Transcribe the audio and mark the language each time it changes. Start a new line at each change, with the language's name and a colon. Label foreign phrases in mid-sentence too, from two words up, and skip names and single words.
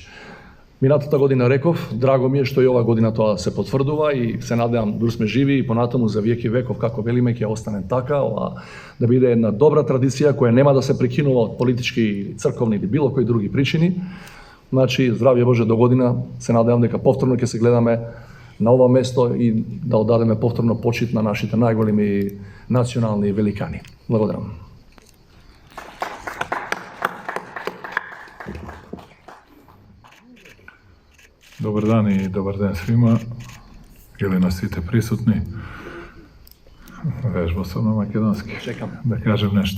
Macedonian: Минатата година реков, драго ми е што и ова година тоа се потврдува и се надевам дур сме живи и понатаму за веки веков, како велиме, ќе остане така, да биде една добра традиција која нема да се прекинува од политички, црковни или било кои други причини. Значи, здравје Боже до година, се надевам дека повторно ќе се гледаме на ова место и да оддадеме повторно почит на нашите најголеми национални великани. Благодарам.
Serbian: Dobar dan i dobar dan svima, ili nas svite prisutni. Vežbao sam na makedonski, da kažem nešto.